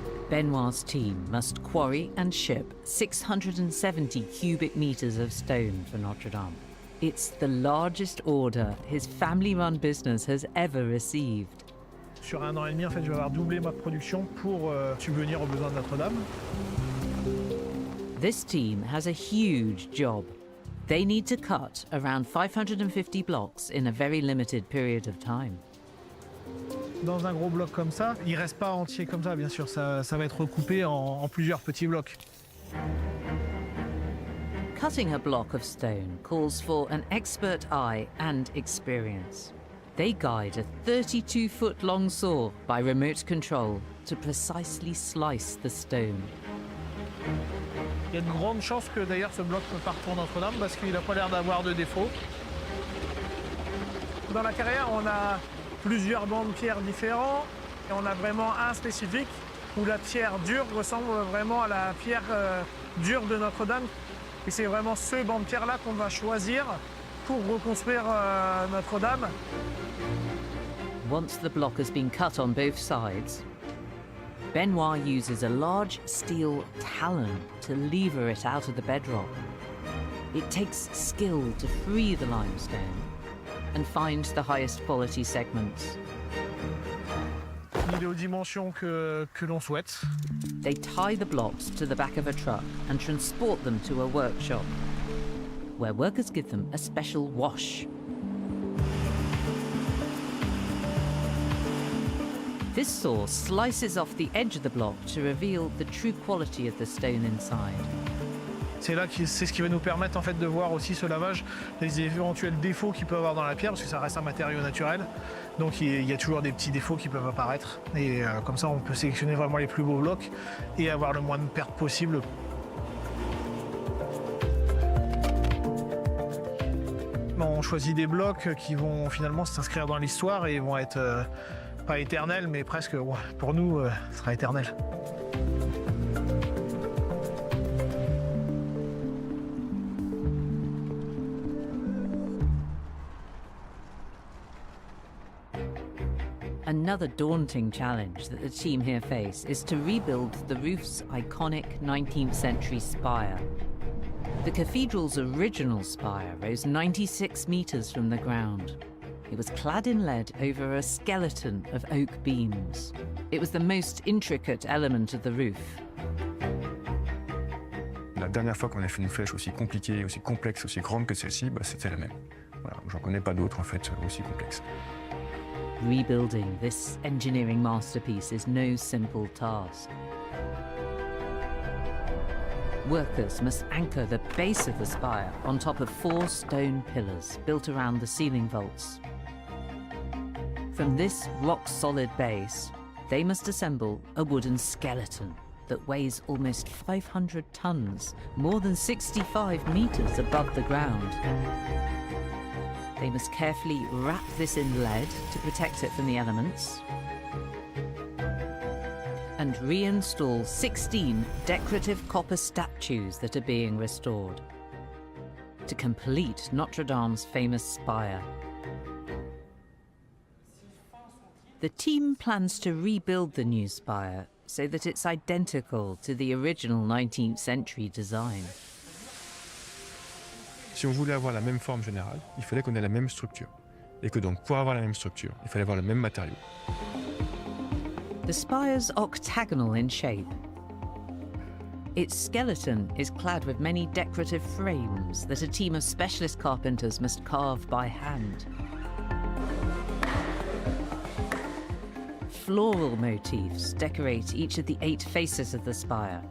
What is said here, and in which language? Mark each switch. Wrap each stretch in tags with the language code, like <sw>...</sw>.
<en>Benoit's team must quarry and ship 670 cubic meters of stone for Notre Dame. It's the largest order his family-run business has ever received.</en> <fr>Sur 1 an et demi, en fait, je vais avoir doublé ma production pour subvenir aux besoins de Notre-Dame.</fr> <en>This team has a huge job. They need to cut around 550 blocks in a very limited period of time.</en> <fr>Dans un gros bloc comme ça, il reste pas entier comme ça, bien sûr, ça va être recoupé en plusieurs petits blocs.</fr> <en>Cutting a block of stone calls for an expert eye and experience. They guide a 32-foot-long saw by remote control to precisely slice the stone.</en> <fr>Il y a de grandes chances que d'ailleurs ce bloc ne parte pour Notre-Dame parce qu'il n'a pas l'air d'avoir de défaut. Dans la carrière, on a plusieurs bancs de pierre différents et on a vraiment un spécifique où la pierre dure ressemble vraiment à la pierre dure de Notre-Dame. Et c'est vraiment ce banc de pierre-là qu'on va choisir pour reconstruire Notre-Dame.</fr> <en>Once the block has been cut on both sides, Benoit uses a large steel talon to lever it out of the bedrock. It takes skill to free the limestone and find the highest quality segments.</en> <fr>Il est aux dimensions que l'on souhaite.</fr> <en>They tie the blocks to the back of a truck and transport them to a workshop, where workers give them a special wash. This saw slices off the edge of the block to reveal the true quality of the stone inside.</en> <fr>C'est ce qui va nous permettre en fait de voir aussi ce lavage, les éventuels défauts qu'il peut avoir dans la pierre, parce que ça reste un matériau naturel. Donc il y a toujours des petits défauts qui peuvent apparaître. Et comme ça, on peut sélectionner vraiment les plus beaux blocs et avoir le moins de pertes possible. On choisit des blocs qui vont finalement s'inscrire dans l'histoire et vont être pas éternels, mais presque, pour nous, ce sera éternel.</fr> <en>Another daunting challenge that the team here face is to rebuild the roof's iconic 19th century spire. The cathedral's original spire rose 96 meters from the ground. It was clad in lead over a skeleton of oak beams. It was the most intricate element of the roof.</en> <fr>La dernière fois qu'on a fait une flèche aussi compliquée, aussi complexe, aussi grande que celle-ci, c'était la même. Voilà, j'en connais pas d'autres en fait aussi complexes.</fr> <en>Rebuilding this engineering masterpiece is no simple task. Workers must anchor the base of the spire on top of 4 stone pillars built around the ceiling vaults. From this rock-solid base, they must assemble a wooden skeleton that weighs almost 500 tons, more than 65 meters above the ground. They must carefully wrap this in lead to protect it from the elements and reinstall 16 decorative copper statues that are being restored to complete Notre Dame's famous spire. The team plans to rebuild the new spire so that it's identical to the original 19th century design.</en> <fr>Si on voulait avoir la même forme générale, il fallait qu'on ait la même structure. Et que donc, pour avoir la même structure, il fallait avoir le même matériau.</fr> <en>The spire's octagonal in shape. Its skeleton is clad with many decorative frames that a team of specialist carpenters must carve by hand. Floral motifs decorate each of the 8 faces of the spire.</en>